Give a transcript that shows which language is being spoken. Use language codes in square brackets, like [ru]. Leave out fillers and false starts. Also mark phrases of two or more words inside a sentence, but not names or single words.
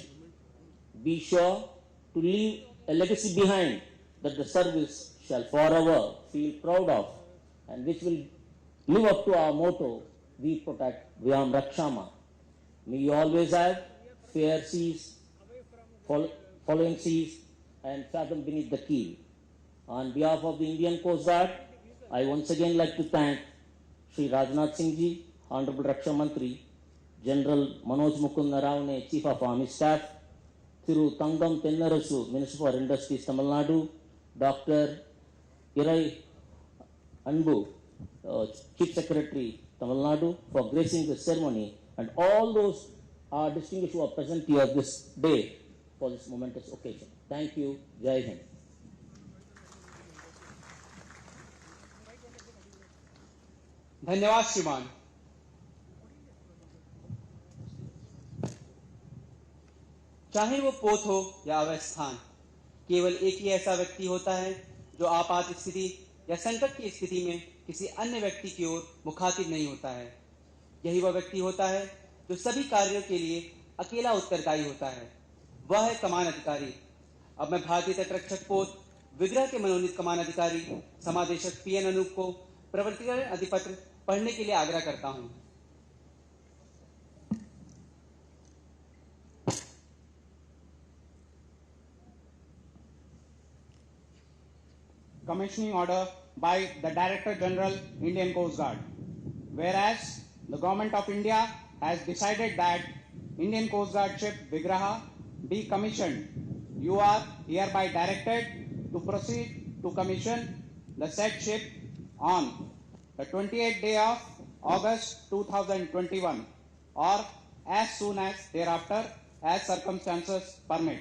[en] Be sure to leave a legacy behind that the service shall forever feel proud of and which will live up to our motto, we protect, [sa] वयं रक्षामः. [en] May you always have fair seas, following seas, and fathom beneath the keel. On behalf of the Indian Coast Guard, I once again like to thank Shri Rajnath Singh Ji, Honorable [hi] रक्षा मंत्री, [en] General Manoj Mukund Naravne, Chief of Army Staff, Thiru Tangam Tennarasu, Minister for Industries, Tamil Nadu, Dr. Irai Anbu, Chief Secretary, Tamil Nadu, for gracing the ceremony, and all those distinguished who are present here this day for this momentous occasion. Thank you. [hi] जय हिंद. धन्यवाद श्रीमान। चाहे वो पोत हो या अवस्थान, केवल एक ही ऐसा व्यक्ति होता है जो आपात स्थिति या संकट की स्थिति में किसी अन्य व्यक्ति की ओर मुखातिब नहीं होता है। यही वह व्यक्ति होता है जो सभी कार्यों के लिए अकेला उत्तरदायी होता है। वह है कमान अधिकारी। अब मैं भारतीय तटरक्षक पोत विग्रह के मनोनीत कमान अधिकारी समादेशक पीएन अनूप को प्रवर्तन अधिपत्र पढ़ने के लिए आग्रह करता हूं। [en] Commissioning order by the Director General, Indian Coast Guard. Whereas the Government of India has decided that Indian Coast Guard ship Vigraha be commissioned, you are hereby directed to proceed to commission the said ship on the 28th day of August 2021 or as soon as thereafter as circumstances permit.